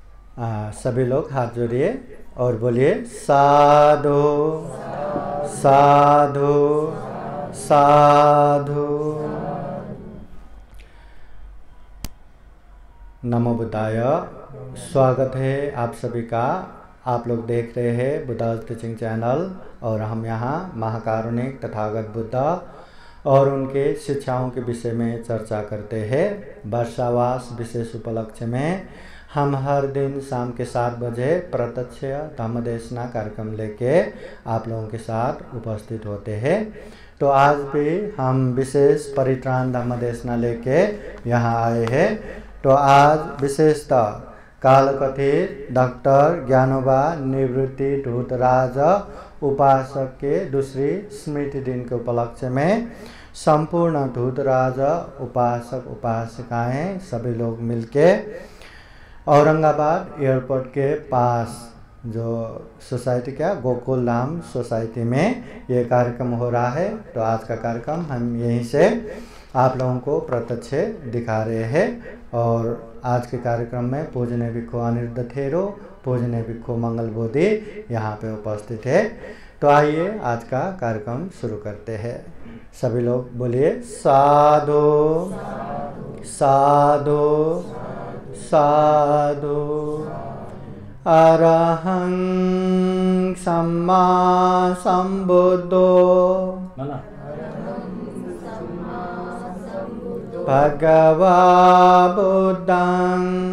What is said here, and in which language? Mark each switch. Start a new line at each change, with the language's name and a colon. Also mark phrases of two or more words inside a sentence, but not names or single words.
Hindi: सभी लोग हाथ जोड़िए और बोलिए साधु साधु साधु।
Sanskrit: नमो बुद्धाय।
Hindi: स्वागत है आप सभी का। आप लोग देख रहे हैं बुद्धा टीचिंग चैनल और हम यहाँ महाकारुणिक तथागत बुद्ध और उनके शिक्षाओं के विषय में चर्चा करते हैं। वर्षावास विशेष उपलक्ष्य में हम हर दिन शाम के 7 बजे प्रत्यक्ष धम्मदेशना कार्यक्रम लेके आप लोगों के साथ उपस्थित होते हैं। तो आज भी हम विशेष परित्राण धम्मदेशना लेके यहाँ आए हैं। तो आज विशेषतः कालकथित डॉक्टर ज्ञानोबा निवृत्ति धूतराज उपासक के दूसरी स्मृति दिन के उपलक्ष्य में संपूर्ण धूतराज उपासक उपासिकाएं सभी लोग मिलके औरंगाबाद एयरपोर्ट के पास जो सोसाइटी क्या गोकुल धाम सोसाइटी में ये कार्यक्रम हो रहा है। तो आज का कार्यक्रम हम यहीं से आप लोगों को प्रत्यक्ष दिखा रहे हैं। और आज के कार्यक्रम में पूजनीय भिक्षु अनिरुद्ध थेरो, पूजनीय भिक्षु मंगल बोधि यहाँ पे उपस्थित है। तो आइए आज का कार्यक्रम शुरू करते हैं। सभी लोग बोलिए साधु साधु साधु।
Pali: अरहं सम्मा संबुद्धो भगवा बुद्धं